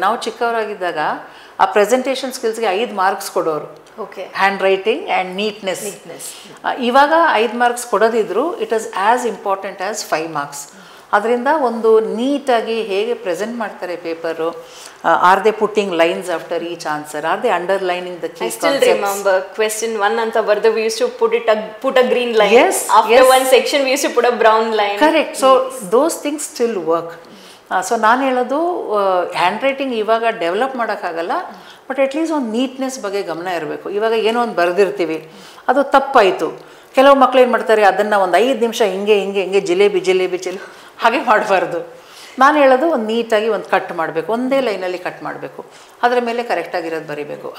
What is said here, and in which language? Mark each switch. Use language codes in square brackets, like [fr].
[kn] ನಾವು ಚಿಕ್ಕವರಾಗಿದ್ದಾಗ ಆ ಪ್ರೆಸೆಂಟೇಷನ್ ಸ್ಕಿಲ್ಸ್ಗೆ 5 ಮಾರ್ಕ್ಸ್ ಕೊಡೋರು. [en] Okay. Handwriting and neatness. [kn] ಇವಾಗ 5 marks ಕೊಡೋದಿದ್ರು [en] It is as important as 5 marks. [kn] ಅದರಿಂದ ಒಂದು ನೀಟಾಗಿ ಹೇಗೆ ಪ್ರೆಸೆಂಟ್ ಮಾಡ್ತಾರೆ paper, [en] are they putting lines after each answer, are they underlining the key I still remember question 1 [kn] ಅಂತ ಬರ್ದು [en] we used to put a green line. Yes, After yes. one section we used to put a brown line. Correct. So those things still work. [kn] So ನಾನು ಹೇಳೋದು hand writing ಇವಾಗ develop ಮಾಡೋಕ್ಕಾಗಲ್ಲ, [en] but at least [kn] ಒಂದು neatness ಬಗ್ಗೆ ಗಮನ ಇರಬೇಕು. ಇವಾಗ ಏನೋ ಒಂದು ಬರೆದಿರ್ತೀವಿ, ಅದು ತಪ್ಪಾಯಿತು, ಕೆಲವು ಮಕ್ಳು ಏನು ಮಾಡ್ತಾರೆ, ಅದನ್ನು ಒಂದು 5 ನಿಮಿಷ ಹಿಂಗೆ ಜಿಲೇಬಿ ಹಾಗೆ ಮಾಡಬಾರ್ದು. ನಾನು ಹೇಳೋದು ಒಂದು ನೀಟಾಗಿ ಒಂದು ಕಟ್ ಮಾಡಬೇಕು, ಒಂದೇ ಲೈನಲ್ಲಿ ಕಟ್ ಮಾಡಬೇಕು, ಅದರ ಮೇಲೆ ಕರೆಕ್ಟಾಗಿರೋದು ಬರೀಬೇಕು.